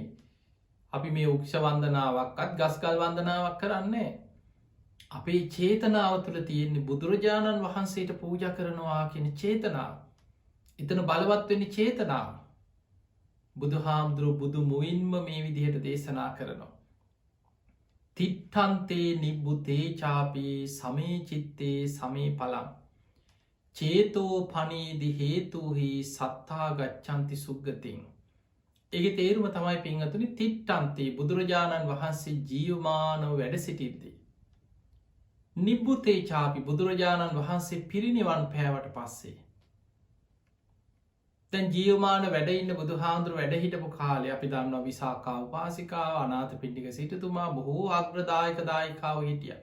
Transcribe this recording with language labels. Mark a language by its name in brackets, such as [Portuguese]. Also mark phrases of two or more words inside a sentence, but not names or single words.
[Sinhala] අපි මේ උක්ෂ වන්දනාවක්වත් ගස්කල් වන්දනාවක් කරන්නේ. අපේ චේතනාව තුළ තියෙන්නේ බුදුරජාණන් වහන්සේට පූජා කරනවා කියන චේතනාව. එතන බලවත් වෙන්නේ චේතනාව. බුදුහාමුදුරුවෝ බුදු මුවින්ම මේ විදිහට දේශනා කරනවා. [Pali] තිට්ඨන්තේ නිබ්බුතේ චාපි සමේ චිත්තේ සමේ පලං චේතෝ පනීදි හේතුහි සත්තා ගච්ඡanti සුග්ගතින්. [Sinhala] ඒකේ තේරුම තමයි පින්වතුනි, තිට්ඨන්තේ බුදුරජාණන් වහන්සේ ජීවමානව වැඩ සිටිද්දී, [Pali] නිබ්බුතේ චාපි [Sinhala] බුදුරජාණන් වහන්සේ පිරිනිවන් පෑවට පස්සේ, දැන් ජීවමාන වැඩ ඉන්න බුදුහාමුදුරුවෝ වැඩ හිටපු කාලේ අපි දන්නවා විසාකා උපාසිකාව, අනාථපිණ්ඩික සිටුතුමා, බොහෝ අග්‍රදායක දායිකාව හිටියා.